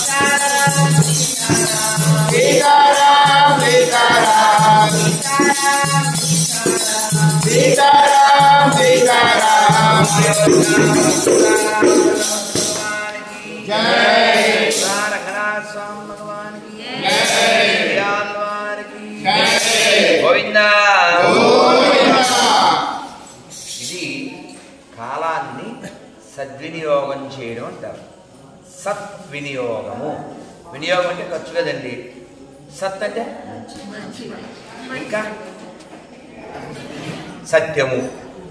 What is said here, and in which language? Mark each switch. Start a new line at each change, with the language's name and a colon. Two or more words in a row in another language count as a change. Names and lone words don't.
Hindi: सीता राम सीता राम सीता राम सीता राम जय राधा स्वामी भगवान की जय यलवार की जय गोविंदा गोविंदा.
Telugu: ఇది కాలాన్ని సద్వినియోగం చేయడం అంటారు. సద్వినియోగము. వినియోగం అంటే ఖర్చు కదండి. సత్ అంటే ఇంకా సత్యము.